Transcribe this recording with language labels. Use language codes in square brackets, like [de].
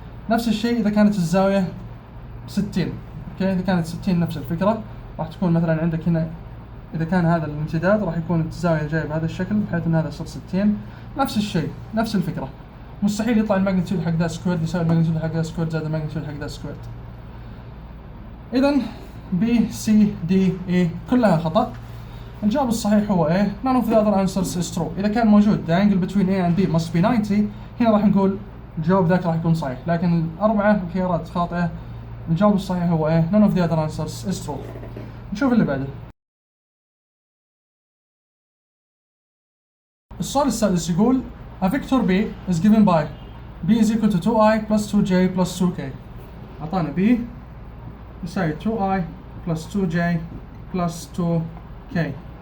[ar] نفس الشيء اذا كانت الزاويه 60 اوكي، اذا كانت 60 نفس الفكره راح تكون مثلا عندك هنا، اذا كان هذا الامتداد راح يكون الزاويه جايه بهذا الشكل بحيث ان هذا يصير 60. نفس الشيء نفس الفكره، مستحيل يطلع الماجنتيود حق ذا سكوير يساوي الماجنتيود حق ذا سكوير زائد الماجنتيود حق ذا سكوير. اذا B C D E كلها خطأ. الجواب الصحيح هو A. [en] None of the other answers is true. [ar] إذا كان موجود [en] the angle between A and B must be 90 [ar] هنا راح نقول الجواب ذاك راح يكون صحيح، لكن الأربعة الخيارات خاطئة. الجواب الصحيح هو A. [en] None of the other answers is true. [ar] نشوف اللي بعده. السؤال السادس يقول [en] a vector B is given by B is equal to 2i plus 2j plus 2k. [ar] أعطانا B يساوي 2i plus 2j plus 2k.